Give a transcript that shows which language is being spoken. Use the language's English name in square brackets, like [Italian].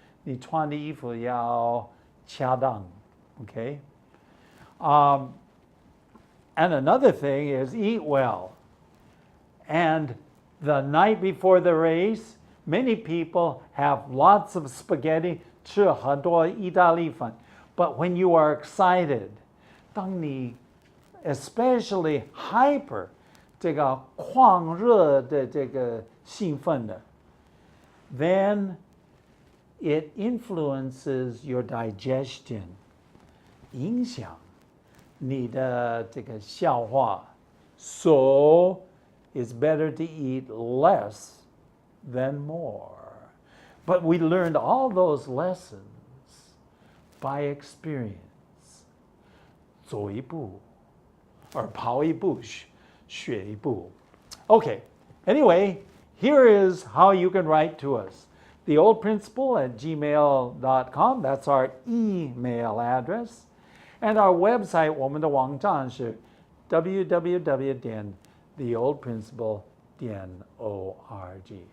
[Chinese] 你穿的衣服要恰当, okay? [English] And another thing is eat well. And the night before the race, many people have lots of spaghetti, [Chinese] 吃很多意大利粉. [English] But when you are excited, [Chinese] 当你 [English] especially hyper, [Chinese] 这个狂热的这个兴奋的, [English] then it influences your digestion, [Chinese] 影响你的这个消化. [English] So it's better to eat less than more. But we learned all those lessons by experience. [Chinese] 走一步 or 跑一步 学一步. [English] Okay, anyway, here is how you can write to us. theoldprinciple@gmail.com, that's our email address. And our website, [Chinese] 我们的网站是 [English] www.theoldprinciple.org.